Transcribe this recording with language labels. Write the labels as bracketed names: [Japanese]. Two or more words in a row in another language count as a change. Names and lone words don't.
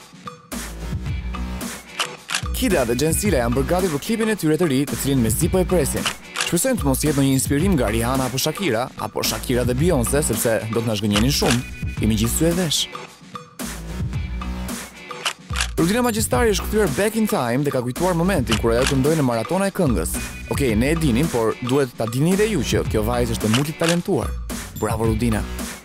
[Albanian] Kida dhe Gjensila janë bërë gati për klipin e tyre të ri, të cilin mezi po e presin. Shpresojmë të mos jetë ndonjë inspirim nga Rihanna apo Shakira dhe Beyoncé, sepse do të na zgënjenin shumë. Kemi gjithë sy e vesh. Rudina Magjestari është kthyer [English] back in time [Albanian] dhe ka kujtuar momentin kur ajo këndoi në maratona e këngës. Okej, ne e dinim, por duhet ta dini edhe ju që kjo vajzë është multitalentuar. Bravo Rudina.